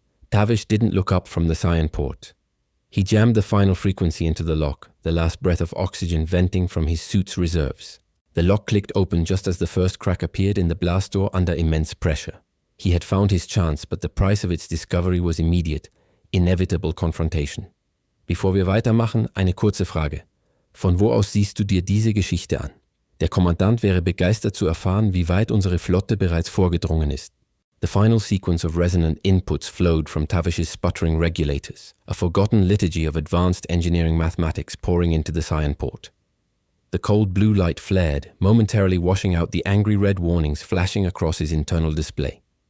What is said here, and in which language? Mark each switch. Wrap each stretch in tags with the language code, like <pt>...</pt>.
<en>Tavish didn't look up from the cyan port. He jammed the final frequency into the lock, the last breath of oxygen venting from his suit's reserves. The lock clicked open just as the first crack appeared in the blast door under immense pressure. He had found his chance, but the price of its discovery was immediate, inevitable confrontation.</en> <de>Bevor wir weitermachen, eine kurze Frage. Von wo aus siehst du dir diese Geschichte an? Der Kommandant wäre begeistert zu erfahren, wie weit unsere Flotte bereits vorgedrungen ist.</de> <en>The final sequence of resonant inputs flowed from Tavish's sputtering regulators, a forgotten liturgy of advanced engineering mathematics pouring into the cyan port. The cold blue light flared, momentarily washing out the angry red warnings flashing across his internal display.</en>